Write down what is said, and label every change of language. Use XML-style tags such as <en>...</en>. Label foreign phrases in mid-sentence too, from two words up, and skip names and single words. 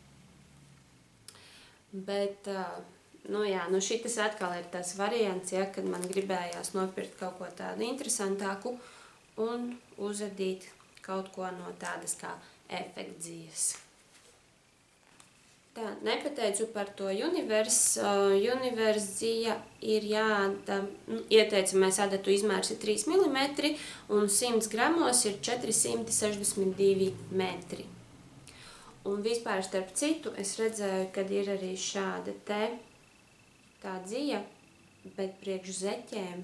<lv>Bet, šitas atkal ir tas variants, ja, kad man gribējās nopirkt kaut ko tādu interesantāku un uzadīt kaut ko no tādas kā efektdzijas. Tā, nepateicu par to Universe. Universe dzija ir jāāda, ieteicamais adatu izmērs ir 3 mm un 100 gramos ir 462 metri. Un vispār starp citu es redzēju, kad ir arī šāda tā dzija, bet priekš zeķēm.</lv>